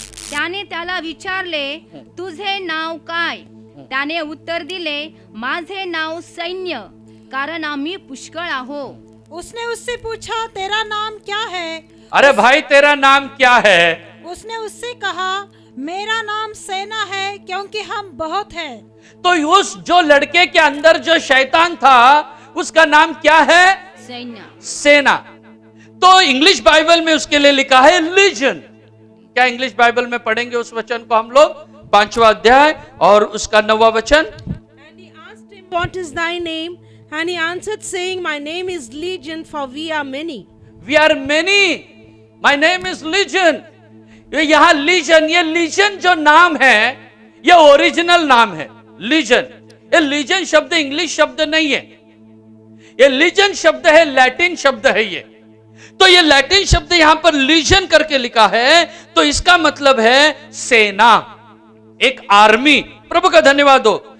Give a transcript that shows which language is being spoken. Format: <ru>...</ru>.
<mr>त्याने त्याला विचारले तुझे नाव काय? त्याने उत्तर दिले माझे नाव सैन्य, कारण आम्ही पुष्कळ आहो।</mr> <hi>उसने उससे पूछा तेरा नाम क्या है? अरे भाई तेरा नाम क्या है? उसने उससे कहा मेरा नाम सेना है, क्योंकि हम बहुत हैं। तो उस जो लड़के के अंदर जो शैतान था उसका नाम क्या है? सेना। तो इंग्लिश बाइबल में उसके लिए लिखा है लीजन। क्या इंग्लिश बाइबल में पढ़ेंगे उस वचन को हम लोग? 5वां अध्याय और उसका 9वां वचन।</hi> <en>And he asked him, what is thy name? And he answered saying, my name is Legion, for we are many. We are many. My name is Legion.</en> <hi>यहां लीजन, ये लीजन जो नाम है ये ओरिजिनल नाम है लीजन। ये legion शब्द इंग्लिश शब्द नहीं है, ये लीजन शब्द है, लैटिन शब्द है ये। तो ये लैटिन शब्द यहां पर लीजन करके लिखा है, तो इसका मतलब है सेना, एक आर्मी। प्रभु का धन्यवाद हो।</hi>